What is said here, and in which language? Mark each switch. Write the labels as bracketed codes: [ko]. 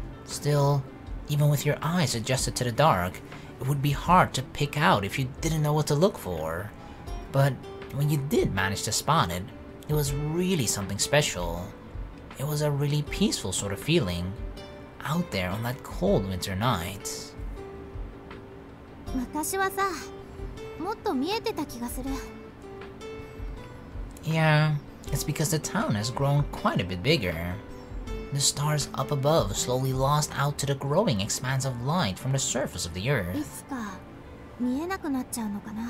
[en] Still, even with your eyes adjusted to the dark, it would be hard to pick out if you didn't know what to look for. But when you did manage to spot it, it was really something special. It was a really peaceful sort of feeling, out there on that cold winter night. [ja] 昔はさ、もっと見えてた気がする。 [en] Yeah, it's because the town has grown quite a bit bigger. The stars up above slowly lost out to the growing expanse of light from the surface of the [ja] い [en] earth. [ja] つか見えなくなっちゃうのかな。